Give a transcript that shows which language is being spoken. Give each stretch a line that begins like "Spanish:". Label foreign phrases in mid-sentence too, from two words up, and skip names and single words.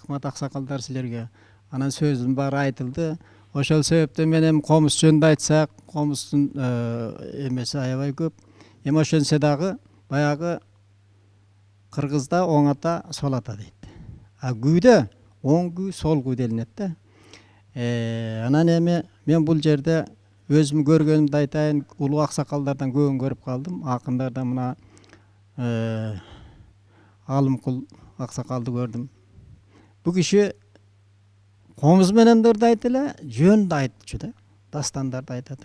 Kyrgyz: Рахмат аксакалдар силерге. Анан сөздүн баары айтылды. Ошол себептен мен эми комуз жөнүндө айтсак, комуздун эмеси аябай көп. Эми ошентсе дагы баягы кыргызда оң ата, сол ата дейт. А күйдө оң күй, сол күй делинет да. Анан эми мен бул жерде өзүм көргөнүмдү айтайын, улуу аксакалдардан көбүн көрүп калдым. Акындардан мына Алымкул аксакалды көрдүм. Бул киши комуз менен да ырдайт эле, жөн да айтчу да, дастандарды айтат эле.